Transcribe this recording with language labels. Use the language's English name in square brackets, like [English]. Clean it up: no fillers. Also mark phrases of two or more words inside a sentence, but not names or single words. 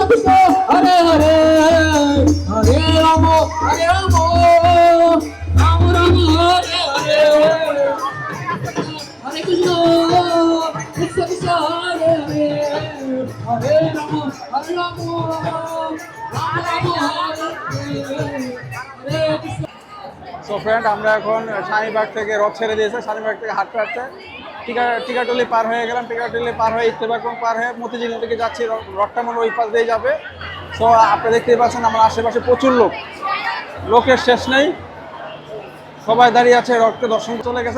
[Sanskrit] Krishna, Hare Hare, Hare Rama, Hare Rama, Rama Rama, Hare Hare, Hare Krishna, Krishna Krishna, Hare Hare, Hare Rama, Hare Rama, Rama Rama, Hare Krishna. [English] so friend, [Bangla] আমরা এখন স্বামীবাগ থেকে রথ ছেড়ে দিয়েছে, স্বামীবাগ থেকে হাঁটতে টিকাটলি পার হয়ে গেলাম। টিকাটলি পার হয়ে ইত্তেফাক পার হয়ে মতিঝিলের দিকে যাচ্ছি। রথটা মনে ওই পাশ দিয়ে যাবে। সো আপনি দেখতেই পাচ্ছেন আমার আশেপাশে প্রচুর লোকের শেষ নেই, সবাই দাঁড়িয়ে আছে রথকে দর্শন চলে গেছে।